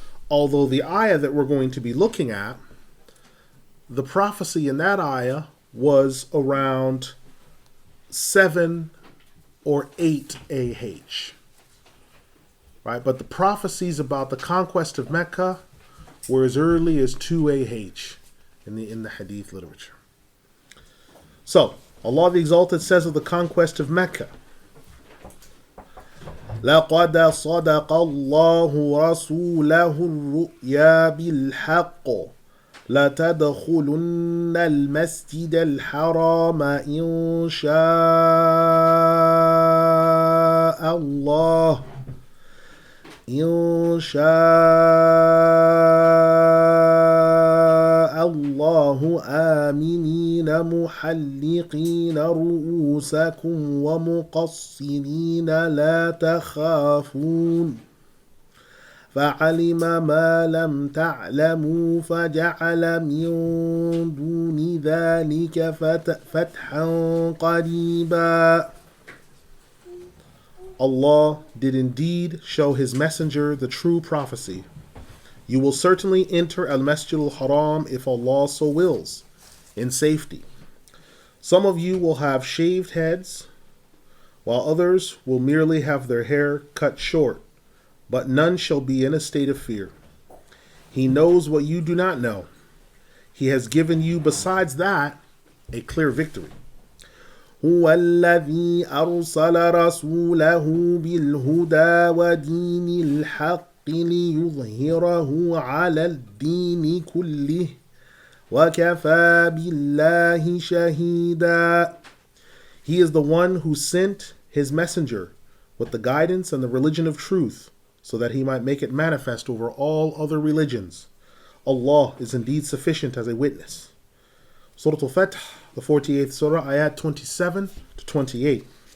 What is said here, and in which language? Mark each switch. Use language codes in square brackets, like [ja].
[en] Although the ayah that we're going to be looking at, the prophecy in that ayah was around 7 or 8 AH. Right? But the prophecies about the conquest of Mecca were as early as 2 AH in the Hadith literature. So, Allah the Exalted says of the conquest of Mecca, [ar] لَقَدْ صَدَقَ اللَّهُ رَسُولَهُ الرُّؤْيَا بِالْحَقِّ لَتَدْخُلُنَّ الْمَسْجِدَ الْحَرَامَ إِنْ شَاءَ اللَّهُ إن شاء الله آمنين محلقين رؤوسكم ومقصرين لا تخافون فعلم ما لم تعلموا فجعل من دون ذلك فتحا قريبا. [en] Allah did indeed show His messenger the true prophecy. You will certainly enter Al-Masjid Al-Haram if Allah so wills, in safety. Some of you will have shaved heads, while others will merely have their hair cut short, but none shall be in a state of fear. He knows what you do not know. He has given you, besides that, a clear victory. [ar] هو الذي أرسل رسوله بالهدى ودين الحق ليظهره على الدين كله وكفى بالله شهيدا. [en] He is the one who sent his messenger with the guidance and the religion of truth, so that he might make it manifest over all other religions. Allah is indeed sufficient as a witness. Surah Al-Fath, the 48th surah, ayat 27 to 28.